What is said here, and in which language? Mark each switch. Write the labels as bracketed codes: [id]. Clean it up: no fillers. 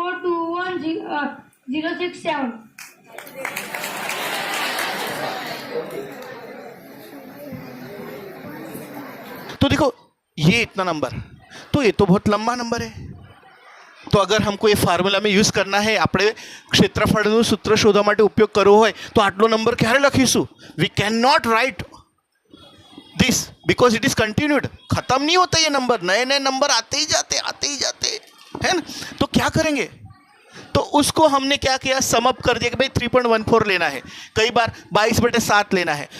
[hi] तो देखो ये इतना नंबर, तो ये तो बहुत लंबा नंबर है। तो अगर हमको ये फार्मूला में यूज करना है, [gu] આપણે ક્ષેત્રફળનું સૂત્ર શોધવા માટે ઉપયોગ કરવો હોય તો આટલો નંબર ક્યારે લખીશું? [en] we can not write this because it is continued, [hi] खत्म नहीं होता ये नंबर, नए नए नंबर आते ही जाते है ना। तो क्या करेंगे, तो उसको हमने क्या किया, सम अप कर दिया कि भाई 3.14 लेना है, कई बार 22/7 लेना है।